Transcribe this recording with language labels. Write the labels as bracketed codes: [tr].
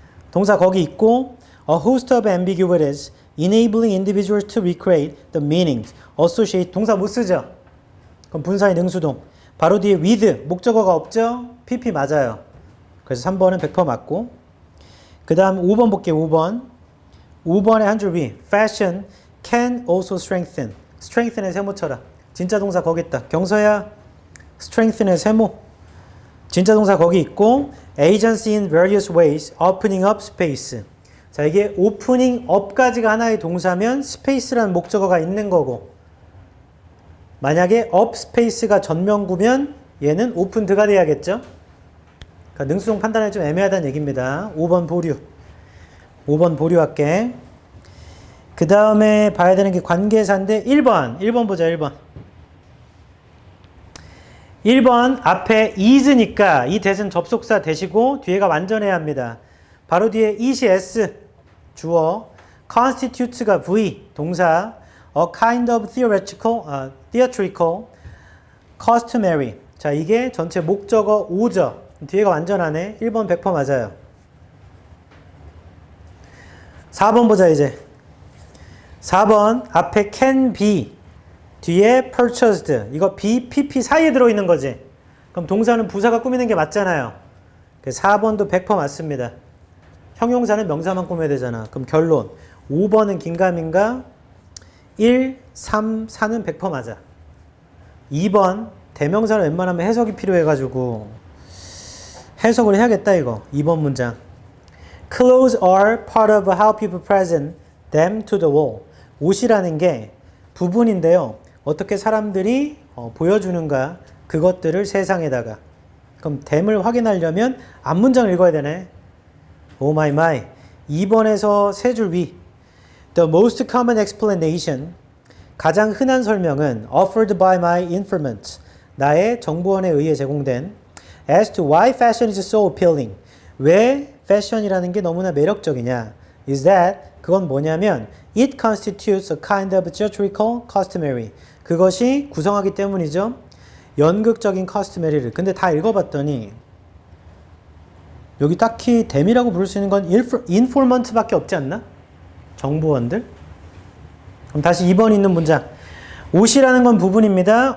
[ko] 동사 거기 있고 [en] a host of ambiguities, enabling individuals to recreate the meanings, associate. [ko] 동사 못 쓰죠? 그럼 분사의 능수동. 바로 뒤에 with, 목적어가 없죠? PP 맞아요. 그래서 3번은 100% 맞고. 그 다음 5번 볼게요. 5번. 5번에 한 줄 위. [en] Fashion can also strengthen. [ko] strengthen의 세모 쳐라. 진짜 동사 거기 있다. 경서야 strengthen의 세모. 진짜 동사 거기 있고 [en] agency in various ways, opening up space. [ko] 자, 이게 opening up까지가 하나의 동사면 space라는 목적어가 있는 거고 만약에 up space가 전명구면 얘는 opened가 돼야겠죠? 그러니까 능수동 판단이 좀 애매하다는 얘기입니다. 5번 보류. 5번 보류할게. 그 다음에 봐야 되는 게 관계사인데 1번 보자. 1번 앞에 is니까 이 that은 접속사 대시고 뒤에가 완전해야 합니다. 바로 뒤에 it이 S, 주어, constitutes가 V, 동사, [en] a kind of theatrical, customary. [ko] 자, 이게 전체 목적어 5죠. 뒤에가 완전하네. 1번 100% 맞아요. 4번 보자, 이제. 4번, 앞에 can be, 뒤에 purchased. 이거 be, pp 사이에 들어있는 거지. 그럼 동사는 부사가 꾸미는 게 맞잖아요. 4번도 100% 맞습니다. 형용사는 명사만 꾸며야 되잖아. 그럼 결론. 5번은 긴가민가? 1, 3, 4는 100% 맞아. 2번, 대명사는 웬만하면 해석이 필요해가지고 해석을 해야겠다, 이거. 2번 문장. [en] Clothes are part of how people present them to the wall. [ko] 옷이라는 게 부분인데요. 어떻게 사람들이 보여주는가, 그것들을 세상에다가. 그럼 them을 확인하려면 앞문장을 읽어야 되네. 오 마이 마이. 2번에서 세 줄 위. [en] The most common explanation. [ko] 가장 흔한 설명은 [en] offered by my informant. [ko] 나의 정보원에 의해 제공된 [en] as to why fashion is so appealing. [ko] 왜 패션이라는 게 너무나 매력적이냐. [en] is that [ko] 그건 뭐냐면 [en] it constitutes a kind of theatrical customary. [ko] 그것이 구성하기 때문이죠. 연극적인 customary를. 근데 다 읽어봤더니 여기 딱히 them이라고 부를 수 있는 건 informant밖에 없지 않나? 정보원들? 그럼 다시 2번 있는 문장. 옷이라는 건 부분입니다.